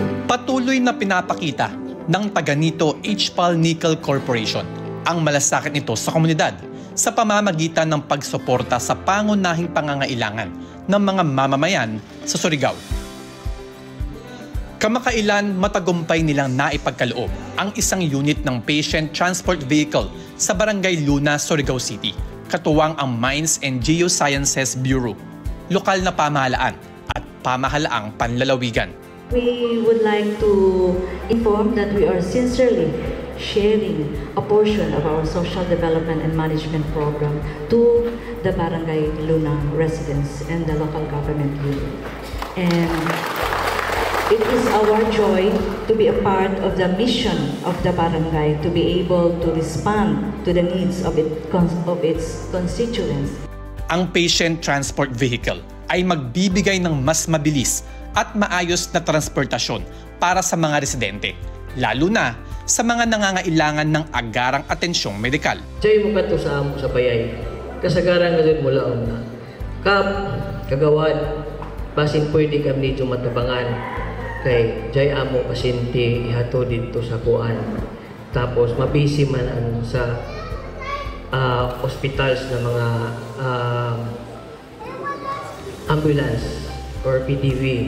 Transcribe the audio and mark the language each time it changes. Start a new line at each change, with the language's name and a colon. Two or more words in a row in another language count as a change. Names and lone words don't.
Filipino: patuloy na pinapakita ng taga-Nito HPAL Nickel Corporation ang malasakit nito sa komunidad sa pamamagitan ng pagsuporta sa pangunahing pangangailangan ng mga mamamayan sa Surigao. Kamakailan matagumpay nilang naipagkaloob ang isang unit ng patient transport vehicle sa Barangay Luna, Surigao City, katuwang ang Mines and Geosciences Bureau, lokal na pamahalaan at pamahalaang panlalawigan.
English: we would like to inform that we are sincerely sharing a portion of our social development and management program to the Barangay Luna residents and the local government unit. And it is our joy to be a part of the mission of the barangay to be able to respond to the needs of its constituents.
Filipino: Ang patient transport vehicle ay magbibigay ng mas mabilis at maayos na transportasyon para sa mga residente, lalo na sa mga nangangailangan ng agarang atensyong medikal.
Surigaonon: Diyan mo ka to sa amo sa bayay, kasagaran na din mula na kagawad, basin pwede kami dito matabangan kay jay amo pasyente ihato dito sa kuan, tapos mabisi man ano sa hospitals na mga ambulance or PDV.